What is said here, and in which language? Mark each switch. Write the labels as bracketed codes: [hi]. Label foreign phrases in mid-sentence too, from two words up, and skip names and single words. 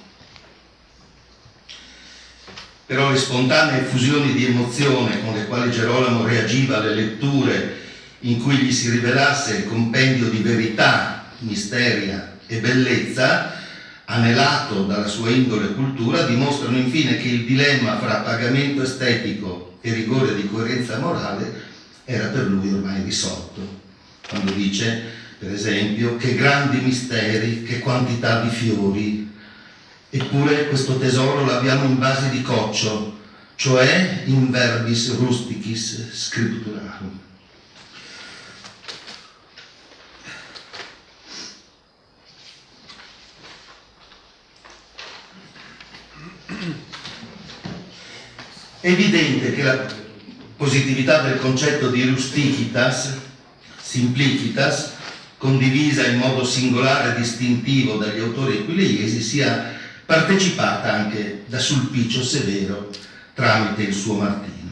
[it] Però le spontanee effusioni di emozione con le quali Gerolamo reagiva alle letture in cui gli si rivelasse il compendio di verità, misteria e bellezza, anelato dalla sua indole e cultura, dimostrano infine che il dilemma fra pagamento estetico e rigore di coerenza morale era per lui ormai risolto. Quando dice, per esempio, che grandi misteri, che quantità di fiori, eppure questo tesoro l'abbiamo in vasi di coccio, cioè [la] in verbis rusticis scripturarum. [it] È evidente che la positività del concetto di [la] rusticitas, simplicitas, [it] condivisa in modo singolare e distintivo dagli autori aquileiesi, sia partecipata anche da Sulpicio Severo tramite il suo Martino.